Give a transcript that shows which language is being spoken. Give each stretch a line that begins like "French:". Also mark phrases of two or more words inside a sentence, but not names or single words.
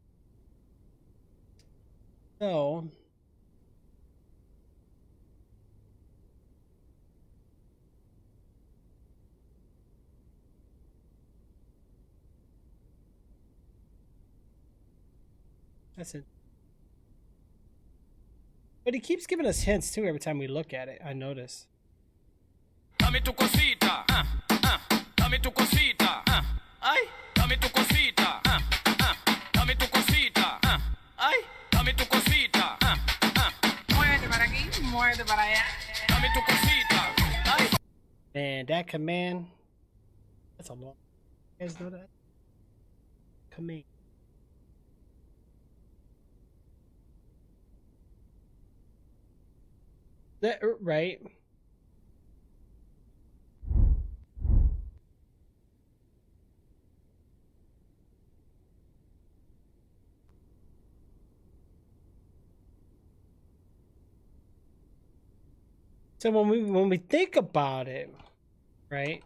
English: So. That's it. But he keeps giving us hints too every time we look at it. I notice.
Spanish: Dame tu cosita, dame tu cosita, ay, dame tu cosita, dame tu cosita, ay, dame tu cosita, muerde para aquí, muerde para allá, dame tu cosita, ay.
English: Man, that command, that's a long. You guys know that? Command. That right? So when we think about it, right?